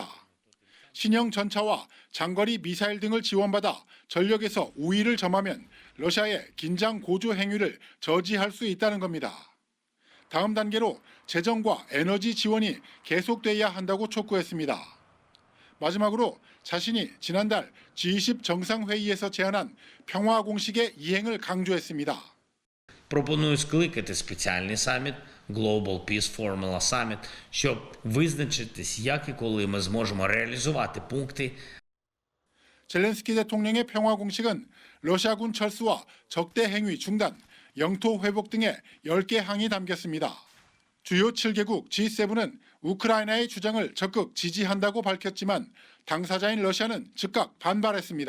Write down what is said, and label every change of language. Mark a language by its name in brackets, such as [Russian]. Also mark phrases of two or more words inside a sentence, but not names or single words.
[Korean] 신형 전차와 장거리 미사일 등을 지원받아 전력에서 우위를 점하면 러시아의 긴장 고조 행위를 저지할 수 있다는 겁니다. 다음 단계로 재정과 에너지 지원이 계속돼야 한다고 촉구했습니다. 마지막으로 자신이 지난달 G20 정상회의에서 제안한 평화 공식의 이행을 강조했습니다. [Ukrainian] Пропоную скликати спеціальний саміт [English] Global Peace Formula Summit, [Ukrainian] щоб визначитись, як і коли ми зможемо реалізувати пункти. [Korean] 젤렌스키 대통령의 평화 공식은 러시아군 철수와 적대 행위 중단, 영토 회복 등의 10개 항이 담겼습니다. 주요 7개국 G7은 우크라이나의 주장을 적극 지지한다고 밝혔지만 당사자인 러시아는 즉각 반발했습니다.